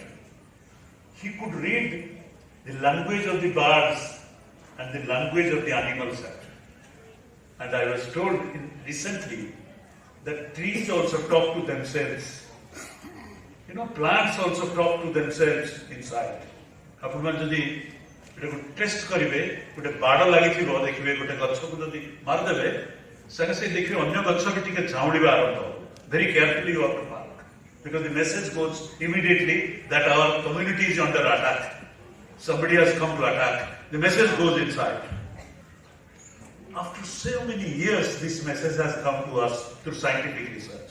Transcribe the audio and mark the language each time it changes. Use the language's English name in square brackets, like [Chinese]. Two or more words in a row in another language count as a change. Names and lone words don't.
[English] He could read the language of the birds and the language of the animals actually. And I was told recently that trees also talk to themselves. You know, plants also talk to themselves inside. [Odia] ଆପଣମାନେ ଯଦି ଗୋଟେ ଟେଷ୍ଟ କରିବେ, ଗୋଟେ ବାଡ଼ ଲାଗିଥିବ ଦେଖିବେ ଗୋଟେ ଗଛକୁ ଯଦି ମାରିଦେବେ, ସାଙ୍ଗେ ସାଙ୍ଗେ ଦେଖିବେ ଅନ୍ୟ ଗଛ ବି ଟିକେ ଝାଉଁଳିବା ଆରମ୍ଭ ହେବ. [English] Very carefully you have to mark. Because the message goes immediately that our community is under attack. Somebody has come to attack. The message goes inside. After so many years, this message has come to us through scientific research.